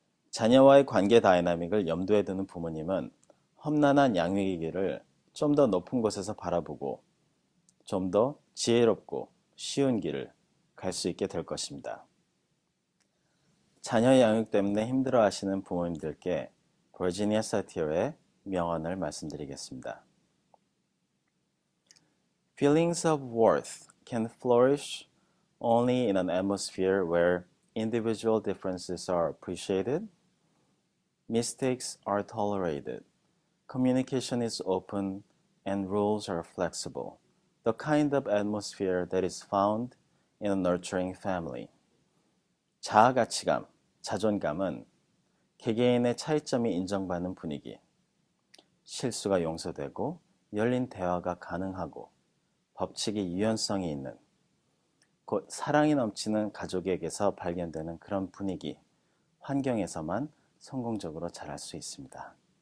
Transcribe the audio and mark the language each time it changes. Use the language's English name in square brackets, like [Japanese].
[Korean] 자녀와의 관계 다이나믹을 염두에 두는 부모님은 험난한 양육의 길을 좀 더 높은 곳에서 바라보고 좀 더 지혜롭고 쉬운 길을 갈 수 있게 될 것입니다. 자녀 양육 때문에 힘들어하시는 부모님들께 버지니아 사티어의 명언을 말씀드리겠습니다. [English] Feelings of worth can flourish only in an atmosphere where individual differences are appreciated, mistakes are tolerated, communication is open, and rules are flexible. The kind of atmosphere that is found in a nurturing family. [Korean] 자아 가치감, 자존감은 개개인의 차이점이 인정받는 분위기, 실수가 용서되고 열린 대화가 가능하고 법칙이 유연성이 있는, 곧 사랑이 넘치는 가족에게서 발견되는 그런 분위기, 환경에서만 성공적으로 자랄 수 있습니다.